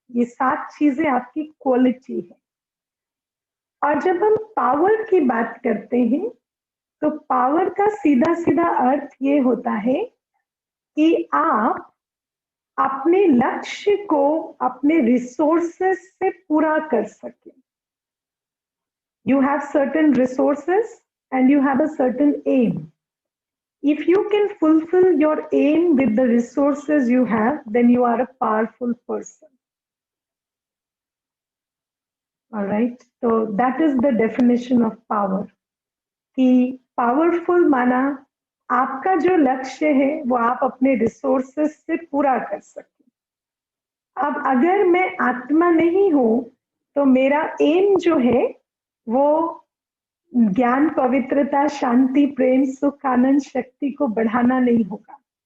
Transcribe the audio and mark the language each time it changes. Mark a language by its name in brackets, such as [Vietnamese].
[Hindi] ये 7 चीजें आपकी क्वालिटी है। और जब हम पावर की बात करते हैं तो पावर का सीधा सीधा अर्थ ये होता है कि आप अपने लक्ष्य को अपने रिसोर्सेस से पूरा कर सके. [English] You have certain resources and you have a certain aim. If you can fulfill your aim with the resources you have, then you are a powerful person. All right. So that is the definition of power. [Hindi] कि powerful माना आपका जो लक्ष्य है वो आप अपने resources से पूरा कर सके. अब अगर मैं आत्मा नहीं हूं तो मेरा एम जो है वो ज्ञान, पवित्रता, शांति, प्रेम, सुख, आनंद, शक्ति को बढ़ाना नहीं होगा.